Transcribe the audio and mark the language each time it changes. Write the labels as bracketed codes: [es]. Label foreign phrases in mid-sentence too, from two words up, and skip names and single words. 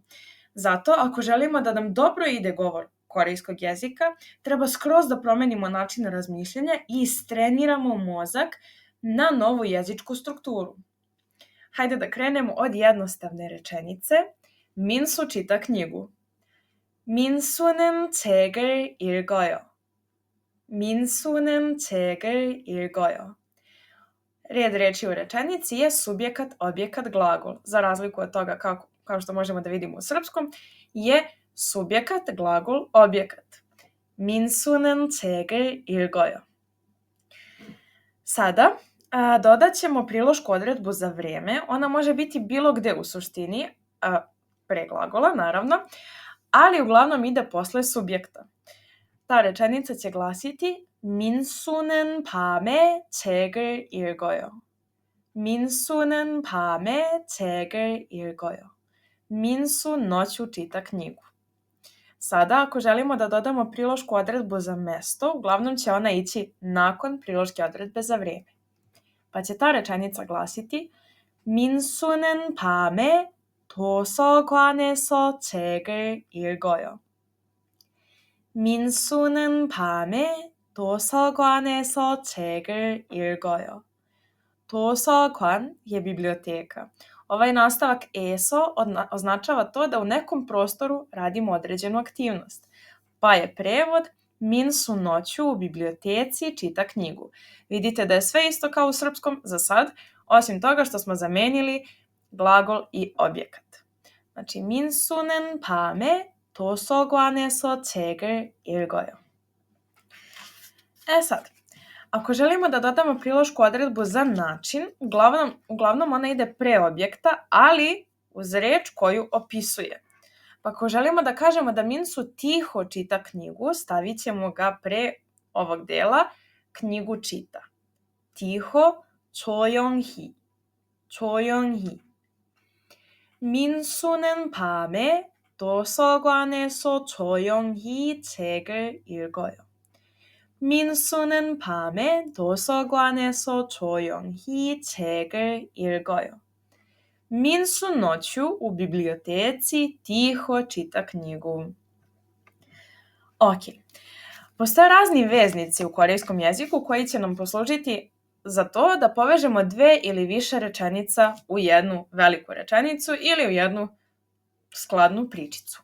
[sr] Zato, ako želimo da nam dobro ide govor korejskog jezika, treba skroz da promenimo način razmišljanja i istreniramo mozak na novu jezičku strukturu. Hajde da krenemo od jednostavne rečenice. Minsu čita knjigu. [ko] 민수는 책을 읽어요. 민수는 책을 읽어요. [sr] Red reči u rečenici je subjekat, objekat, glagol. Za razliku od toga kao što možemo da vidimo u srpskom, je subjekat, glagol, objekat. [ko] 민수는 책을 읽어요. [sr] Sada dodat ćemo prilošku odredbu za vreme. Ona može biti bilo gde u suštini, pre glagola naravno, ali uglavnom ide posle subjekta. Ta rečenica će glasiti [ko] 민수는 밤에 책을 읽어요. 민수는 밤에 책을 읽어요. [sr] 민수 noću čita knjigu. Sada, ako želimo da dodamo prilošku odredbu za mesto, uglavnom će ona ići nakon priloške odredbe za vreme. Pa će ta rečenica glasiti [ko] 민수는 밤에 도서관에서 책을 읽어요. 민수는 밤에 도서관에서 책을 읽어요. [sr] 도서관 je biblioteka. Ovaj nastavak eso označava to da u nekom prostoru radimo određenu aktivnost. Pa je prevod Minsu noću u biblioteci čita knjigu. Vidite da je sve isto kao u srpskom za sad, osim toga što smo zamenili glagol i objekat. Znači, [ko] 민수는 밤에 도서관에서 책을 읽어요. [sr] Sad, ako želimo da dodamo prilošku odredbu za način, uglavnom ona ide pre objekta, ali uz reč koju opisuje. Pa ako želimo da kažemo da Minsu tiho čita knjigu, stavit ćemo ga pre ovog dela, knjigu čita. Tiho, [ko] 조용히, 조용히. 민수는 밤에 도서관에서 조용히 책을 읽어요. 민수는 밤에 도서관에서 조용히 책을 읽어요. [sr] Minsu noću u biblioteci tiho čita knjigu. Ok. Postoje razni veznici u korejskom jeziku koji će nam poslužiti za to da povežemo dve ili više rečenica u jednu veliku rečenicu ili u jednu skladnu pričicu.